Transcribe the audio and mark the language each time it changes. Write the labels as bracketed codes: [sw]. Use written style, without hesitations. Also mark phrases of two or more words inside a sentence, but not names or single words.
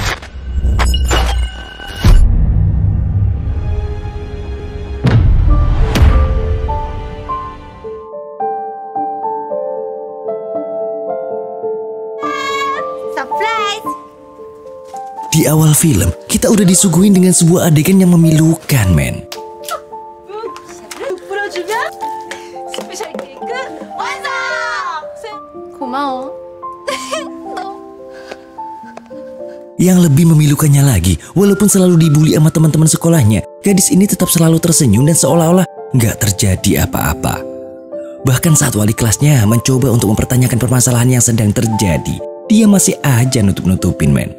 [en] Surprise! [id] Di awal film, kita udah disuguhin dengan sebuah adegan yang memilukan, men. [ko] 스페셜 케이크 완성! 고마워. [id] Yang lebih memilukannya lagi, walaupun selalu dibully sama teman-teman sekolahnya, gadis ini tetap selalu tersenyum dan seolah-olah nggak terjadi apa-apa. Bahkan saat wali kelasnya mencoba untuk mempertanyakan permasalahan yang sedang terjadi, dia masih aja nutup-nutupin, men.